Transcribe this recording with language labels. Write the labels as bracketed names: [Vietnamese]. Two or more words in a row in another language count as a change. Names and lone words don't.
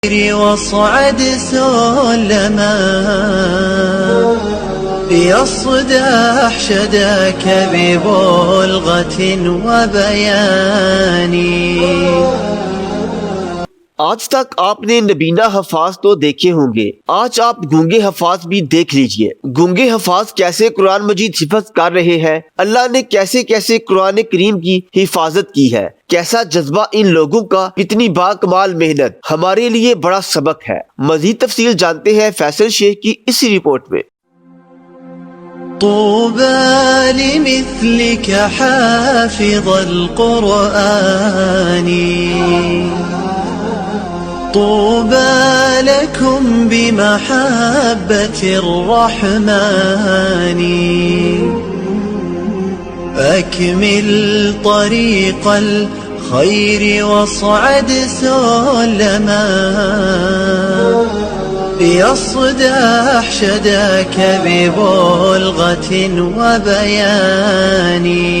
[Arabic] واصعد سلما يصدح شداك ببلغة وبيان। [Urdu] آج تک آپ نے نابینا حفاظ تو دیکھے ہوں گے، آج آپ گونگے حفاظ بھی دیکھ لیجیے. گونگے حفاظ کیسے قرآن مجید حفاظت کر رہے ہیں، اللہ نے کیسے کیسے قرآن کریم کی حفاظت کی ہے، کیسا جذبہ ان لوگوں کا، کتنی باکمال محنت، ہمارے لیے بڑا سبق ہے. مزید تفصیل جانتے ہیں فیصل شیخ کی اسی رپورٹ میں. [Arabic] طوبى لمثلك حافظ القرآن، طوبى لكم بمحبة الرحمن، أكمل طريق الخير واصعد سلما يصدح شداك ببلغة وبيان،